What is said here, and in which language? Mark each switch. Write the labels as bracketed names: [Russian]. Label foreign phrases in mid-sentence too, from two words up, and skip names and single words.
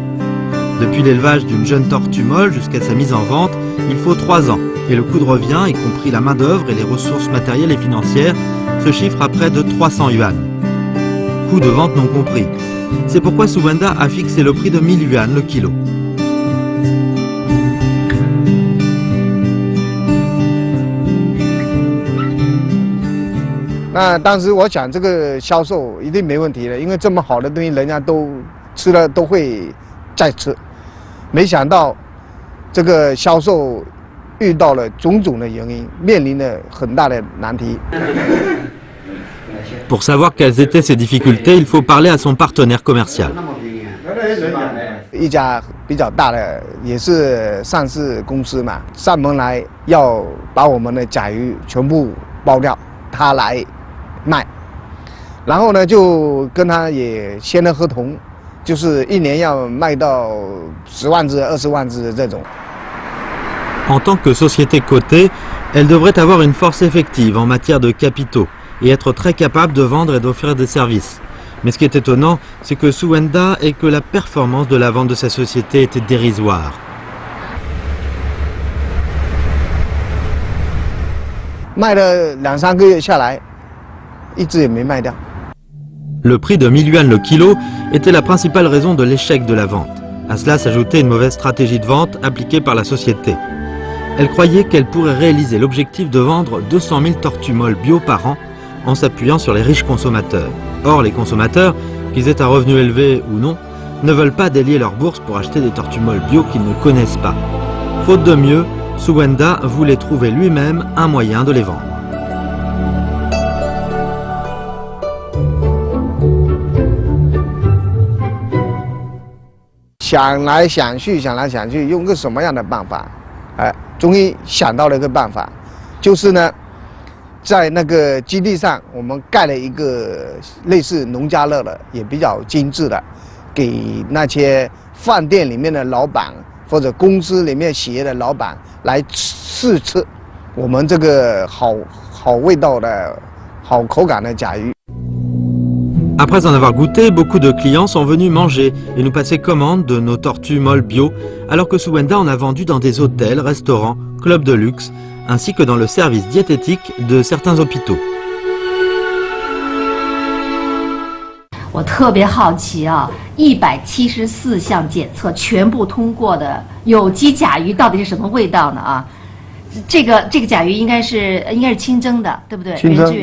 [French] Depuis l'élevage d'une jeune tortue molle jusqu'à sa mise en vente, il faut 3 ans. Et le coût de revient, y compris la main-d'œuvre et les ressources matérielles et financières, se chiffre à près de 300 yuan. Coût de vente non compris. C'est pourquoi Suwenda a fixé le prix de 1000 yuan le kilo. [Chinese] 那当时我想这个销售一定没问题的，因为这么好的东西，人家都吃了都会再吃。没想到这个销售遇到了种种的原因，面临了很大的难题。 [French] Pour savoir quelles étaient ses difficultés, il faut parler à son partenaire commercial. [Chinese] 一家比较大的也是上市公司嘛，上门来要把我们的甲鱼全部包掉，他来卖。然后呢，就跟他也签了合同，就是1年要卖到10万只、20万只的这种。 [French] En tant que société cotée, elle devrait avoir une force effective en matière de capitaux et être très capable de vendre et d'offrir des services. Mais ce qui est étonnant, c'est que Suwenda et que la performance de la vente de sa société était dérisoire. [Chinese] 卖了2、3个月下来，一只也没卖掉。 [French] Le prix de 1000 yuan le kilo était la principale raison de l'échec de la vente. À cela s'ajoutait une mauvaise stratégie de vente appliquée par la société. Elle croyait qu'elle pourrait réaliser l'objectif de vendre 200 000 tortues molles bio par an en s'appuyant sur les riches consommateurs. Or, les consommateurs, qu'ils aient un revenu élevé ou non, ne veulent pas délier leur bourse pour acheter des tortues molles bio qu'ils ne connaissent pas. Faute de mieux, Suwenda voulait trouver lui-même un moyen de les vendre. [Chinese] 想来想去，用个什么样的办法？终于想到了一个办法，就是呢，在那个基地上，我们盖了一个类似农家乐的，也比较精致的，给那些饭店里面的老板或者公司里面企业的老板来试吃我们这个好味道的好口感的甲鱼。 [French] Après en avoir goûté, beaucoup de clients sont venus manger et nous passer commande de nos tortues molles bio, alors que Suwenda en a vendu dans des hôtels, restaurants, clubs de luxe, ainsi que dans le service diététique de certains hôpitaux. [Chinese] 我特别好奇啊，174项检测全部通过的有机甲鱼到底是什么味道呢？啊，这个甲鱼应该是清蒸的，对不对？清蒸，